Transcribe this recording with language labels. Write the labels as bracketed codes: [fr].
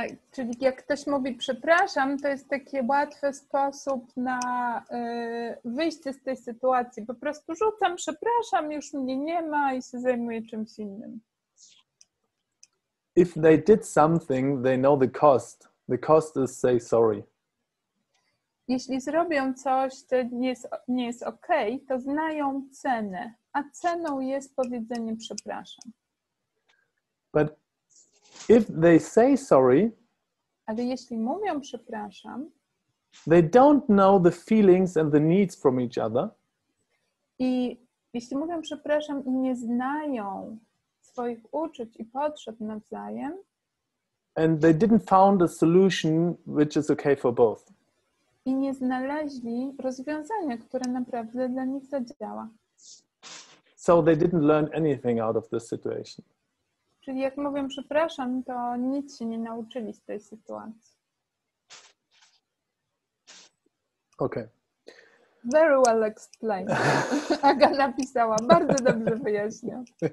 [pl] czyli jak ktoś mówi przepraszam, to jest taki łatwy sposób na wyjście z tej sytuacji. Po prostu rzucam przepraszam, już mnie nie ma i się zajmuję czymś innym. [en] If they did something, they know the cost. The cost is say sorry. [pl] Jeśli zrobią coś, co nie jest okej, to znają cenę, a ceną jest powiedzenie przepraszam. [en] But if they say sorry, [pl] ale jeśli mówią przepraszam, [en] they don't know the feelings and the needs from each other. [pl] I jeśli mówią przepraszam i nie znają swoich uczuć i potrzeb nawzajem, [en] and they didn't found a solution which is okay for both. [pl] I nie znaleźli rozwiązania, które naprawdę dla nich zadziała. [en] So they didn't learn anything out of this situation. [pl] Czyli jak mówię przepraszam, to nic się nie nauczyli z tej sytuacji. [en] Okay. Very well explained. [pl] Aga napisała, bardzo dobrze wyjaśniał.